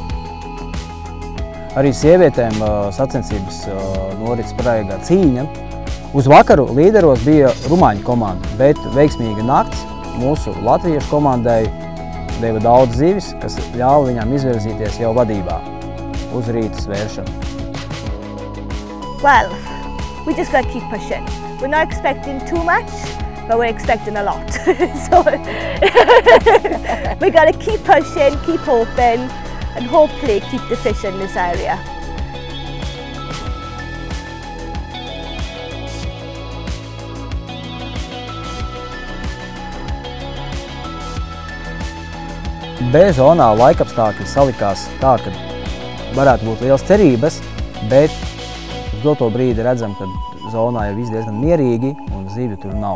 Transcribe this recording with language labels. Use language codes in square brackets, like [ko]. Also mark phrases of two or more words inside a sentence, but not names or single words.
[lv] Arī sievietēm sacensības norits praigā cīņa. Uz vakaru līderos bija rumāņu komanda, bet veiksmīga nakts mūsu latviešu komandai deva daudz zivis, kas ļāva viņām izvirzīties jau vadībā uz rīta svēršanu. [en] Well, we just got to keep pushing. We're not expecting too much, but we're expecting a lot. So we got to keep pushing, keep hoping, and hopefully keep the fish in this area. [lv] B zonā laikapstākļi salikās tā, ka varētu būt liels cerības, bet uz doto brīdi redzam, ka zonā jau viss diezgan mierīgi un zivju tur nav.